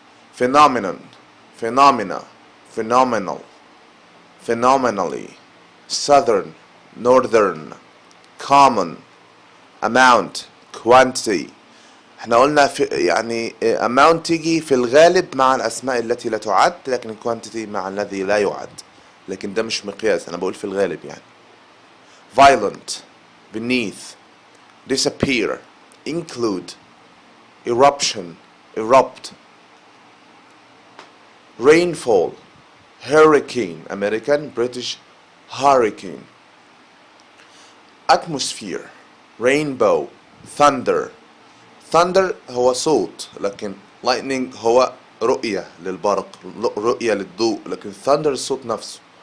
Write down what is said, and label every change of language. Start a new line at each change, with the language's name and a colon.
English: phenomenon, phenomena, phenomenal, phenomenally, southern, northern, common, amount, quantity.
Arabic: احنا قلنا في يعني amount تيجي في الغالب مع الأسماء التي لا تعد، لكن quantity مع الذي لا يعد، لكن ده مش مقياس، أنا بقول في الغالب يعني.
English: violent, beneath, disappear, include, eruption, erupt, rainfall, hurricane, American, British, hurricane, atmosphere, rainbow, thunder.
Arabic: thunder هو صوت، لكن lightning هو رؤية للبرق، رؤية للضوء، لكن thunder الصوت نفسه.